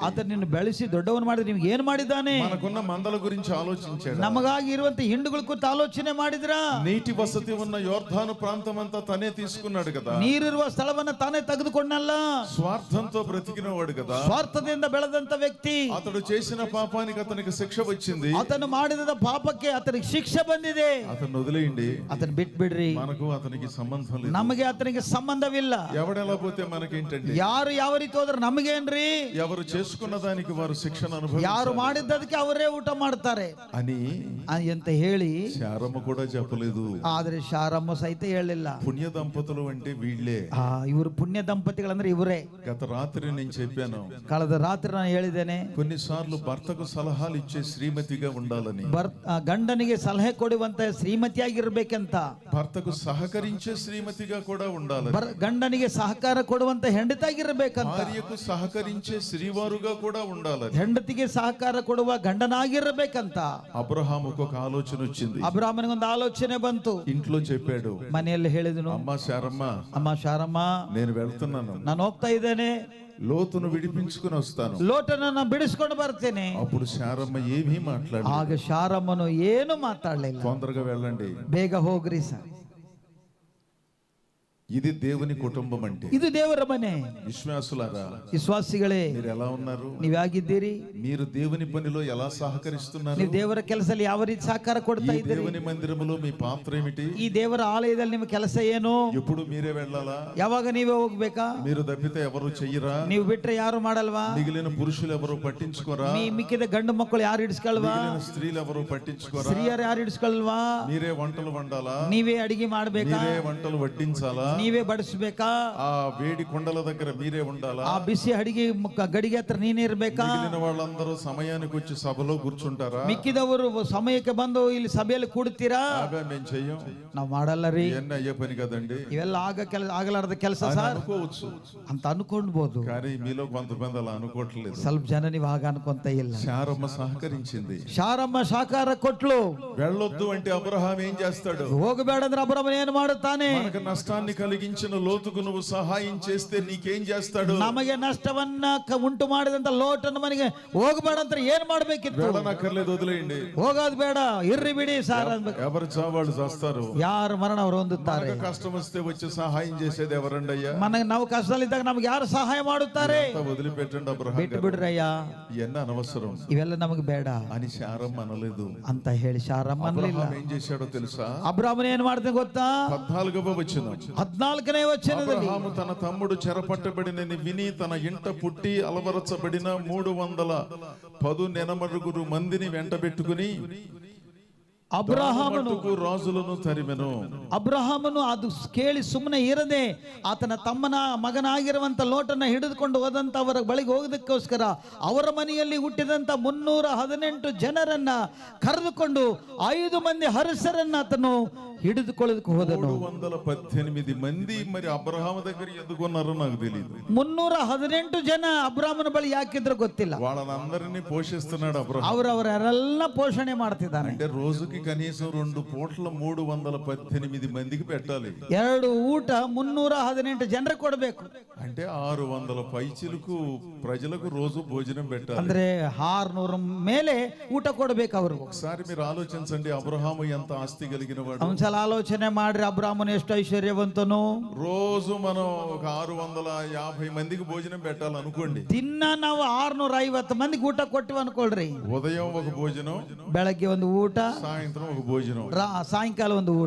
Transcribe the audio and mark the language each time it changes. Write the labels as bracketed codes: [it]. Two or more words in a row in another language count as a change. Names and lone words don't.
[kn] ಆತ ನಿನ್ನ ಬೆಳೆಸಿ ದೊಡ್ಡವನು ಮಾಡಿದ್ರೆ ನಿಮ್ಗೆ ಏನ್ ಮಾಡಿದ್ದಾನೆ? [te] మనకున్న మందల గురించి ఆలోచించాడు. [kn] ನಮಗಾಗಿ ಇರುವಂತ ಹಿಂಡುಗಳ ಕುರಿತು ಆಲೋಚನೆ ಮಾಡಿದ್ರ? [te] నీటి వసతి ఉన్న యోర్దాను ప్రాంతం అంతా తనే తీసుకున్నాడు కదా. [kn] ನೀರಿರುವ ಸ್ಥಳವನ್ನ ತಾನೇ ತೆಗೆದುಕೊಂಡಲ್ಲ. [te] స్వార్థంతో బ్రతికిన వాడు కదా. [kn] ಸ್ವಾರ್ಥದಿಂದ ಬೆಳೆದಂತ ವ್ಯಕ್ತಿ. [te] అతడు చేసిన పాపానికి అతనికి శిక్ష వచ్చింది. [kn] ಆತನು ಮಾಡಿದ ಪಾಪಕ್ಕೆ ಆತನಿಗೆ ಶಿಕ್ಷೆ ಬಂದಿದೆ. [te] అతను వదిలేయండి. [kn] ಆತನ ಬಿಟ್ಬಿಡ್ರಿ. [te] మనకు అతనికి సంబంధం లేదు. [kn] ನಮಗೆ ಆತನಿಗೆ ಸಂಬಂಧವಿಲ್ಲ. [te] ఎవడెలా పోతే మనకేంటండి? [kn] ಯಾರು ಯಾವ ರೀತಿ ಹೋದ್ರೆ ನಮಗೇನ್ರಿ? [te] ఎవరు చేసుకున్న దానికి వారు శిక్షణ అనుభవించాలి. [kn] ಯಾರು ಮಾಡಿದ್ದದಕ್ಕೆ ಅವರೇ ಊಟ ಮಾಡ್ತಾರೆ [te] అని [kn] ಅಂತ ಹೇಳಿ [te] శారమ్మ కూడా చెప్పలేదు. [kn] ಆದ್ರೆ ಶಾರಮ್ಮ ಸಹಿತ ಹೇಳಿಲ್ಲ. [te] పుణ్య దంపతులు అంటే వీళ్ళే. [kn] ಇವರು ಪುಣ್ಯ ದಂಪತಿಗಳಂದ್ರೆ ಇವರೇ. [te] గత రాత్రి నేను చెప్పాను. [kn] ಕಳೆದ ರಾತ್ರಿ ನಾನು ಹೇಳಿದ್ದೇನೆ. [te] కొన్నిసార్లు భర్తకు సలహాలు ఇచ్చే శ్రీమతిగా ఉండాలని. [kn] ಗಂಡನಿಗೆ ಸಲಹೆ ಕೊಡುವಂತ ಶ್ರೀಮತಿಯಾಗಿರ್ಬೇಕಂತ. [te] భర్తకు సహకరించే శ్రీమతిగా కూడా ఉండాలని. [kn] ಗಂಡನಿಗೆ ಸಹಕಾರ ಕೊಡುವಂತ ಹೆಂಡತಿಯಾಗಿರ್ಬೇಕಂತ. [te] భార్యకు సహకరించే శ్రీవారుగా కూడా ఉండాలని. [kn] ಹೆಂಡತಿಗೆ ಸಹಕಾರ ಕೊಡುವ ಗಂಡನಾಗಿರ್ಬೇಕಂತ. [te] అబ్రహాముకు ఒక ఆలోచన వచ్చింది. [kn] ಅಬ್ರಾಹ್ಮನಿಗೆ ಒಂದು ಆಲೋಚನೆ ಬಂತು. [te] ఇంట్లో చెప్పాడు. [kn] ಮನೆಯಲ್ಲಿ ಹೇಳಿದನು, [te] అమ్మా శారమ్మ, [kn] ಅಮ್ಮ ಶಾರಮ್ಮ, [te] నేను వెళ్తున్నాను. [kn] ನಾನು ಹೋಗ್ತಾ ಇದ್ದೇನೆ. [te] లోతును విడిపించుకుని వస్తాను. [kn] ಲೋಟನನ್ನ ಬಿಡಿಸ್ಕೊಂಡು ಬರ್ತೇನೆ. [te] అప్పుడు శారమ్మ ఏమీ మాట్లాడలేదు. [kn] ಆಗ ಶಾರಮ್ಮನು ಏನು ಮಾತಾಡಲಿಲ್ಲ. [te] తొందరగా వెళ్ళండి, [kn] ಬೇಗ ಹೋಗ್ರಿ ಸರ್. [te] ఇది దేవుని కుటుంబం అంటే. [kn] ಇದು ದೇವರ ಮನೆ. [te] విశ్వాసులారా, [kn] ವಿಶ್ವಾಸಿಗಳೇ, [te] మీరు ఎలా ఉన్నారు? [kn] ನೀವ್ ಹೇಗಿದ್ದೀರಿ? [te] మీరు దేవుని పనిలో ఎలా సహకరిస్తున్నారు? [kn] ನೀವು ದೇವರ ಕೆಲಸದಲ್ಲಿ ಯಾವ ರೀತಿ ಸಹಕಾರ ಕೊಡ್ತಾ [te] ఈ [kn] ಇದ್ದೀರಿ? [te] దేవుని మందిరములో మీ పాత్ర ఏమిటి? [kn] ಈ ದೇವರ ಆಲಯದಲ್ಲಿ ನಿಮ್ಮ ಕೆಲಸ ಏನು? [te] ఎప్పుడు మీరే వెళ్ళాలా? [kn] ಯಾವಾಗ ನೀವೇ ಹೋಗ್ಬೇಕಾ? [te] మీరు తప్పితే ఎవరు చెయ్యరా? [kn] ನೀವು ಬಿಟ್ರೆ ಯಾರು ಮಾಡಲ್ವಾ? [te] మిగిలిన పురుషులు ఎవరు పట్టించుకోరా? [kn] ಮಿಕ್ಕಿದ ಗಂಡು ಮಕ್ಕಳು ಯಾರು ಹಿಡಿಸ್ಕೊಳ್ವಾ? [te] మిగిలిన స్త్రీలు ఎవరు పట్టించుకోరా? [kn] ಸ್ತ್ರೀಯರು ಯಾರು ಹಿಡಿಸ್ಕೊಳ್ವಾ? [te] మీరే వంటలు వండాలా? [kn] ನೀವೇ ಅಡಿಗೆ ಮಾಡ್ಬೇಕಾ? [te] మీరే వంటలు వడ్డించాలా? [kn] ನೀವೇ ಬಡಿಸ್ಬೇಕಾ? [te] ఆ వేడి కొండల దగ్గర మీరే ఉండాలా? [kn] ಆ ಬಿಸಿ ಅಡಿಗೆ ಗಡಿಗೆ ಹತ್ರ ನೀನೇ ಇರ್ಬೇಕಾ? [te] మిగిలిన వాళ్ళందరూ సమయానికి వచ్చి సభలో కూర్చుంటారా? [kn] ಮಿಕ್ಕಿದವರು ಸಮಯಕ್ಕೆ ಬಂದು ಇಲ್ಲಿ ಸಭೆಯಲ್ಲಿ ಕೂಡ್ತೀರಾ? [te] మేము చెయ్యం, [kn] ನಾವು ಮಾಡಲ್ಲ ರೀ, [te] ఇవన్నీ అయ్యే పని కదండి [kn] ಇವೆಲ್ಲ ಆಗಲಾರದ ಕೆಲಸ [te] అని [kn] ಸರ್ [te] అనుకోవచ్చు. [kn] ಅಂತ ಅನ್ಕೊಂಡ್ಬೋದು. [te] కానీ మీలో కొంతమంది అలా అనుకోవట్లేదు. [kn] ಸ್ವಲ್ಪ ಜನ ನೀವು ಹಾಗ ಅನ್ಕೊಂತ ಇಲ್ಲ. [te] శారమ్మ సహకరించింది. [kn] ಶಾರಮ್ಮ ಸಹಕಾರ ಕೊಟ್ಲು. [te] వెళ్ళొద్దు అంటే అబ్రహాం ఏం చేస్తాడు? [kn] ಹೋಗಬೇಡ ಅಂದ್ರೆ ಅಬ್ರಾಮನ್ ಏನು ಮಾಡುತ್ತಾನೆ? [te] మనకు నష్టాన్ని కలిగించిన లోతుకు నువ్వు సహాయం చేస్తే నీకేం చేస్తాడు? [kn] ನಮಗೆ ನಷ್ಟವನ್ನ ಉಂಟು ಮಾಡಿದಂತ ಲೋಟನ ಮನೆಗೆ ಹೋಗಬೇಡ ಅಂತ ಏನ್ ಮಾಡ್ಬೇಕಿತ್ತು? [te] వెళ్ళనక్కర్లేదు, వదిలేయండి. [kn] ಹೋಗೋದು ಬೇಡ, ಇರ್ರಿ ಬಿಡಿ ಸಾರ್ ಅನ್ಬೇಕು. [te] ఎవరు చావాళ్ళు చేస్తారు. [kn] ಯಾರು ಮರಣ ಅವರು ಹೊಂದುತ್ತಾರೆ. [te] మనకు కష్టం వస్తే వచ్చి సహాయం చేసేది ఎవరండి అయ్యా? [kn] ನಾವು ಕಷ್ಟದಲ್ಲಿದ್ದಾಗ ನಮ್ಗೆ ಯಾರು ಸಹಾಯ ಮಾಡುತ್ತಾರೆ? [te] వదిలిపెట్టండి అబ్రహాం, [kn] ಬಿಟ್ಟು ಬಿಡ್ರಯ್ಯ, [te] ఇవన్నీ అనవసరం [kn] ಇವೆಲ್ಲ ನಮಗೆ ಬೇಡ [te] అని శారమ్మ అనలేదు. [kn] ಅಂತ ಹೇಳಿ ಶಾರಮ್ಮ ಅನ್ಲಿಲ್ಲ. [te] అబ్రహాం ఏం చేశాడో తెలుసా? [kn] ಅಬ್ರಾಮನ್ ಏನ್ ಮಾಡ್ತಾನೆ ಗೊತ್ತಾ? [te] 14వ వచనం. [kn] 14ನೇ ವಚನದಲ್ಲಿ [te] అబ్రహాము తన తమ్ముడు చెరపట్టబడినని విని తన ఇంట పుట్టి అలవరచబడిన 310 నెనమరుగురు మందిని వెంటబెట్టుకుని [kn] ಅಬ್ರಹಾಮನು [te] రాజులను తరిమెను. [kn] ಅಬ್ರಹಾಮನು ಅದು ಕೇಳಿ ಸುಮ್ಮನೆ ಇರದೆ ಆತನ ತಮ್ಮನ ಮಗನಾಗಿರುವಂತ ಲೋಟನ್ನ ಹಿಡಿದುಕೊಂಡು ಹೋದಂತ ಅವರ ಬಳಿಗೆ ಹೋಗೋದಕ್ಕೋಸ್ಕರ ಅವರ ಮನೆಯಲ್ಲಿ ಹುಟ್ಟಿದಂತ 318 ಜನರನ್ನ ಕರೆದುಕೊಂಡು 5 ಮಂದಿ ಹರಸರನ್ನ ಆತನು ಹಿಡಿದುಕೊಳ್ಳೋದಕ್ಕೆ ಹೋದನು. [te] 318 మంది మరి అబ్రహాం దగ్గర ఎందుకు ఉన్నారో నాకు తెలియదు. [kn] 318 ಜನ ಅಬ್ರಹಾಮನ ಬಳಿ ಯಾಕಿದ್ರು ಗೊತ್ತಿಲ್ಲ. [te] వాళ్ళందరినీ పోషిస్తున్నాడు అబ్రహాం. [kn] ಅವರೆಲ್ಲ ಪೋಷಣೆ ಮಾಡ್ತಿದ್ದಾನೆ. [te] అంటే రోజుకి కనీసం 2 పూట్ల 318 మందికి పెట్టాలి. [kn] 2 ಊಟ 318 ಜನರಿಗೆ ಕೊಡಬೇಕು. [te] అంటే 600 పైచిలకు ప్రజలకు రోజు భోజనం పెట్టాలి. [kn] ಅಂದ್ರೆ 600 ಮೇಲೆ ಊಟ ಕೊಡಬೇಕು ಅವರು. [te] ఒకసారి మీరు ఆలోచించండి, అబ్రహాము ఎంత ఆస్తి కలిగిన వాడు. [kn] ಒಂದ್ಸಲ ಆಲೋಚನೆ ಮಾಡ್ರಿ, ಅಬ್ರಾಹ್ಮನು ಎಷ್ಟು ಐಶ್ವರ್ಯವಂತನು. [te] రోజు మనం ఒక 650 మందికి భోజనం పెట్టాలనుకోండి. [kn] ದಿನ ನಾವು 650 ಮಂದಿಗೆ ಊಟ ಕೊಟ್ಟಿವಿ ಅನ್ಕೊಳ್ರಿ. [te] ఉదయం ఒక భోజనం, [kn] ಬೆಳಗ್ಗೆ ಒಂದು ಊಟ, [te] సాయంత్రం ఒక భోజనం, [kn] ಸಾಯಂಕಾಲ ಒಂದು ಊಟ.